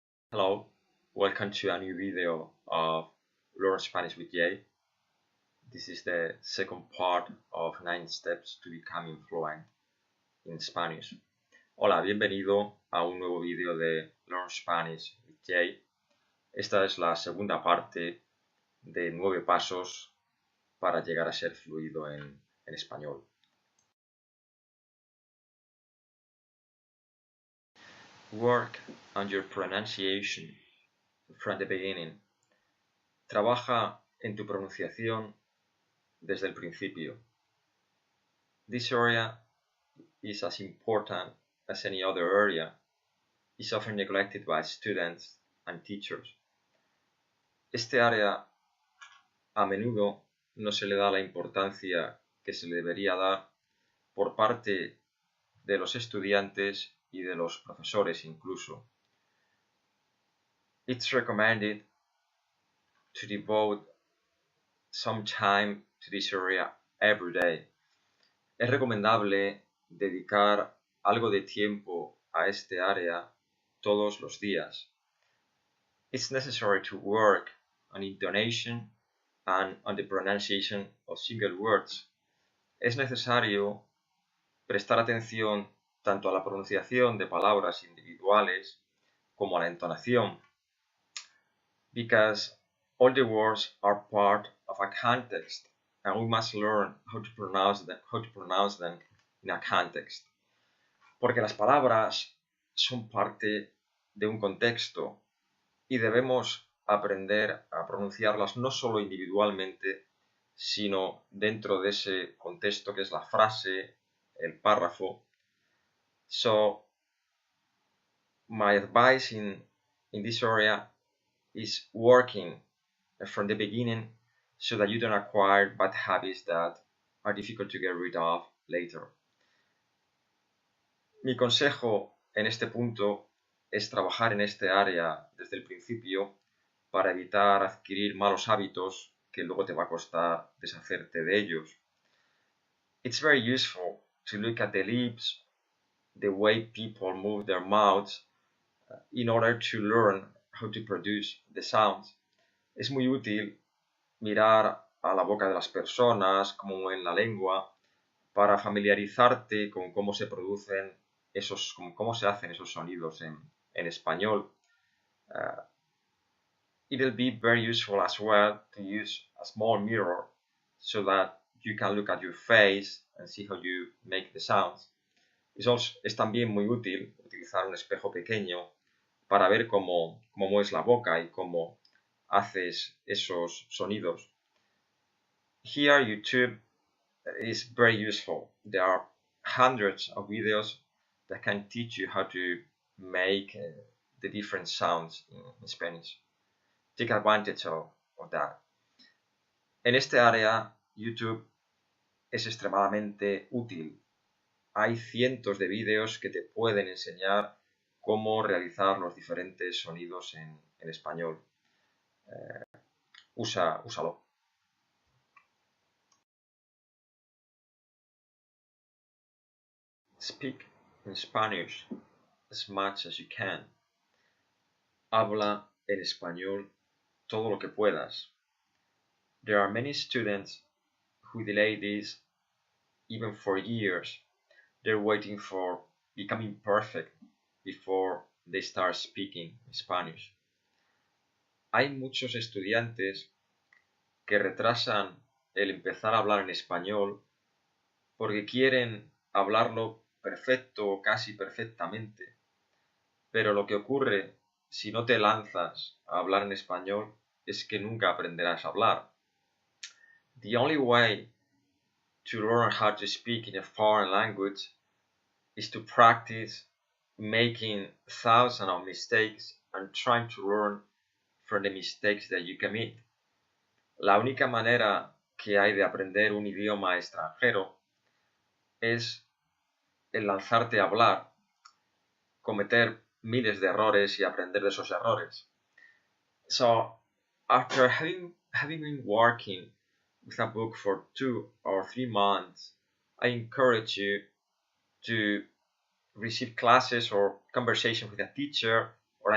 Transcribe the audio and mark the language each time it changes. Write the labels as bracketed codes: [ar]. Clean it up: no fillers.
[en] Hello, welcome to a new video of Learn Spanish with Jay. This is the second part of 9 steps to becoming fluent in Spanish. [es] Hola, bienvenido a un nuevo video de Learn Spanish with Jay. Esta es la segunda parte de 9 pasos para llegar a ser fluido en español. [en] Work on your pronunciation from the beginning. [es] Trabaja en tu pronunciación desde el principio. [en] This area is as important as any other area. It's often neglected by students and teachers. [es] Este área a menudo no se le da la importancia que se le debería dar por parte de los estudiantes y de los profesores incluso. [en] It's recommended to devote some time to this area every day. [es] Es recomendable dedicar algo de tiempo a este área todos los días. [en] It's necessary to work on intonation and on the pronunciation of single words. [es] Es necesario prestar atención tanto a la pronunciación de palabras individuales como a la entonación, [en] because all the words are part of a context and we must learn how to pronounce them in a context. [es] Porque las palabras son parte de un contexto y debemos aprender a pronunciarlas no solo individualmente, sino dentro de ese contexto que es la frase, el párrafo. [en] So, my advice in this area is working from the beginning so that you don't acquire bad habits that are difficult to get rid of later. [es] Mi consejo en este punto es trabajar en este área desde el principio para evitar adquirir malos hábitos que luego te va a costar deshacerte de ellos. [en] It's very useful to look at the lips, the way people move their mouths, in order to learn how to produce the sounds. [es] Es muy útil mirar a la boca de las personas, cómo mueven la lengua, para familiarizarte con cómo se producen cómo se hacen esos sonidos en español. [en] It'll be very useful as well to use a small mirror so that you can look at your face and see how you make the sounds. [es] Es también muy útil utilizar un espejo pequeño para ver cómo mueves la boca y cómo haces esos sonidos. [en] Here, YouTube is very useful. There are hundreds of videos that can teach you how to make the different sounds in Spanish. Take advantage of that. [es] En este área, YouTube es extremadamente útil. Hay cientos de vídeos que te pueden enseñar cómo realizar los diferentes sonidos en español. Úsalo. [en] Speak in Spanish as much as you can. [es] Habla en español todo lo que puedas. [en] There are many students who delay this even for years. They're waiting for becoming perfect before they start speaking Spanish. [es] Hay muchos estudiantes que retrasan el empezar a hablar en español porque quieren hablarlo perfecto o casi perfectamente. Pero lo que ocurre si no te lanzas a hablar en español es que nunca aprenderás a hablar. [en] The only way to learn how to speak in a foreign language is to practice making thousands of mistakes and trying to learn from the mistakes that you commit. [es] La única manera que hay de aprender un idioma extranjero es el lanzarte a hablar, cometer miles de errores y aprender de esos errores. [en] So, after having been working with a book for 2 or 3 months, I encourage you to receive classes or conversation with a teacher or